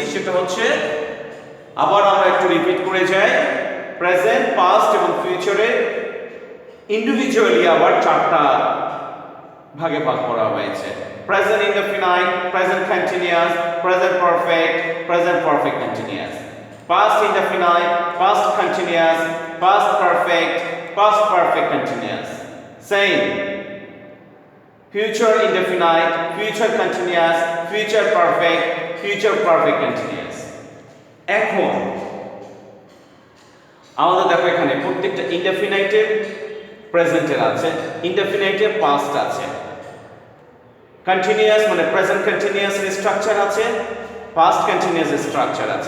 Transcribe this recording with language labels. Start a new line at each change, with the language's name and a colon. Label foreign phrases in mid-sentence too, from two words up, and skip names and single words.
Bangla: সেটা হচ্ছে, আবার আমরা একটু রিপিট করে যাই,
English: present, past
Bangla: এবং ফিউচারে ইন্ডিভিজুয়ালি আবার 4টা ভাগে ভাগ করা হয়েছে।
English: present indefinite, present continuous, present perfect, present perfect continuous. past indefinite, past continuous, past perfect, past perfect continuous. সেম future indefinite, future continuous, future perfect, future perfect continuous.
Bangla: এখন আমাদের দেখো এখানে প্রত্যেকটা
English: indefinite-এর present-এর
Bangla: আছে,
English: indefinite-এর past
Bangla: আছে, কন্টিনিউয়াস মানে
English: present continuous
Bangla: এর স্ট্রাকচার আছে,
English: past continuous
Bangla: এর স্ট্রাকচার আছে।